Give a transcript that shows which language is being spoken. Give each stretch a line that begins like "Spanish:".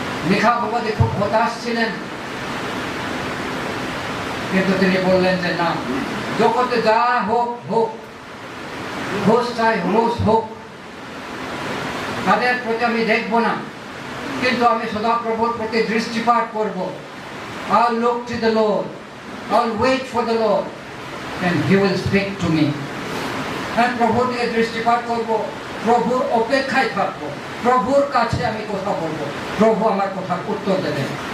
Bangla: মিখা ভগবতী খুব হতাশ ছিলেন, কিন্তু তিনি বললেন যে না, জগতে যা হোক হোক, ঘোষ চাই ঘোষ হোক, তাদের প্রতি আমি দেখব না, কিন্তু আমি সদাপ্রভুর প্রতি দৃষ্টিপাত করব।
English: I'll look to the Lord, I'll wait for the Lord, and He will speak to me.
Bangla: আমি প্রভুর দিকে দৃষ্টিপাত করব, প্রভুর অপেক্ষায় থাকবো, প্রভুর কাছে আমি কথা বলবো, প্রভু আমার কথার উত্তর দেবেন।